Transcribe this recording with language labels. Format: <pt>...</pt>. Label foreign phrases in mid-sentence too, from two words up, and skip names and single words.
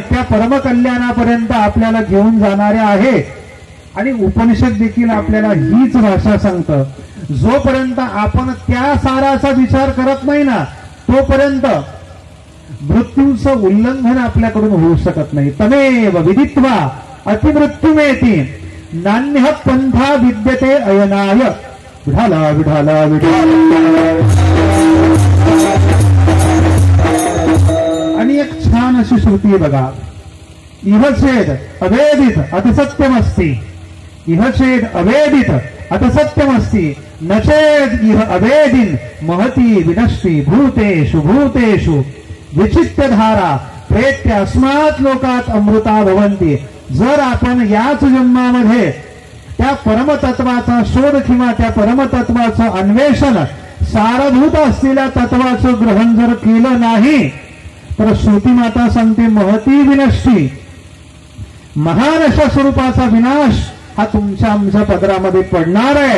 <mr>त्या परमकल्याणापर्यंत आपल्याला घेऊन जाणाऱ्या आहेत. आणि उपनिषद देखील आपल्याला हीच भाषा सांगतं, जोपर्यंत आपण त्या साराचा विचार करत नाही ना तोपर्यंत मृत्यूचं उल्लंघन आपल्याकडून होऊ शकत नाही.</mr> <sa>तमेव विदित्वा अतिमृत्युमेति नान्यः पंथा विद्यते अयनाय.</sa> <mr>विठाला विठाला विठाला. आणि एक छान अशी श्रुती आहे बघा.</mr> <sa>इह चेद अवेदित अतिसत्यमस्ति. इह चेद अवेदित अतिसत्यमस्ति. न चेद इह अवेदिन महती विनष्टि भूतेषु भूतेषु विचित्यधारा प्रेत्य अस्मात् लोकात अमृता भवन्ति.</sa> <mr>जर आपण याच जन्मामध्ये त्या परमतत्वाचा शोध किंवा त्या परमतत्वाचं अन्वेषण सारभूत असलेल्या तत्वाचं ग्रहण जर केलं नाही तर श्रुती माता सांगते</mr> <sa>महती विनष्टी.</sa> <mr>महान अशा स्वरूपाचा विनाश हा तुमच्या आमच्या पदरामध्ये पडणार आहे.</mr>